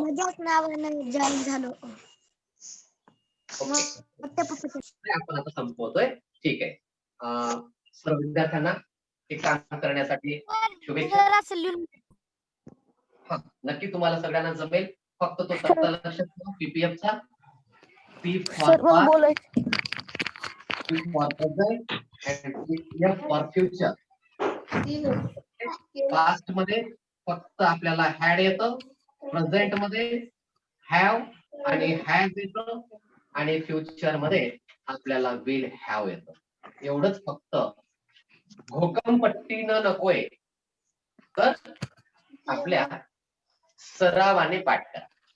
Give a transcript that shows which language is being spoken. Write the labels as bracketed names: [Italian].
[Marathi] मजाक नावानं जॉईन झालो. ओके. आपण आता संपवतोय. ठीक आहे. सर्व विद्यार्थ्यांना हे काम करण्यासाठी शुभेच्छा. सर, असं लिहून हा, नक्की तुम्हाला सगळ्यांना जमेल. फक्त तो तक्ता लक्षात ठेवा. [English] PPF चा P for past, P for present and F for future. [Marathi] Past मध्ये फक्त आपल्याला हॅड येतं, प्रेझेंट मध्ये हॅव आणि हॅज येतं, आणि फ्युचर मध्ये आपल्याला विल हॅव येतं. एवढंच फक्त घोकमपट्टीनं नकोय, तर आपल्या सरावाने पाठ करा.